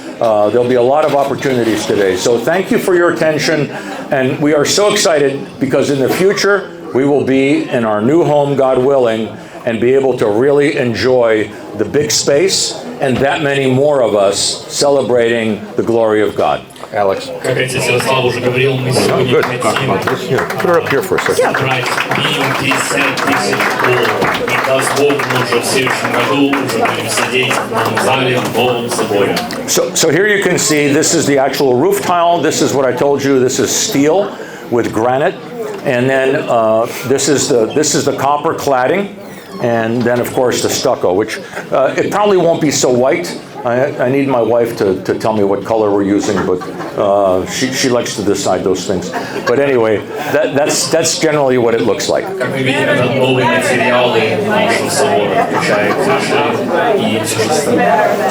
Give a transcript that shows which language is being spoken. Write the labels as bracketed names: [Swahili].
[English] There'll be a lot of opportunities today. So thank you for your attention. And we are so excited because in the future, we will be in our new home, God willing, and be able to really enjoy the big space and that many more of us celebrating the glory of God. Alex. [Russian] Как отец Ярослав уже говорил, мы сегодня хотим [English] Put her up here for a second. [Russian] собрать минимум 50 тысяч долларов. И даст Бог, мы уже в следующем году уже будем сидеть в новом зале, в новом соборе. [English] So here you can see this is the actual roof tile. This is what I told you. This is steel with granite. And then this is the copper cladding. And then, of course, the stucco, which it probably won't be so white. I need my wife to tell me what color we're using, but she likes to decide those things. But anyway, that's generally what it looks like. [Russian] Как мы видим, это новые материалы нашего собора, включая крыши и все остальное.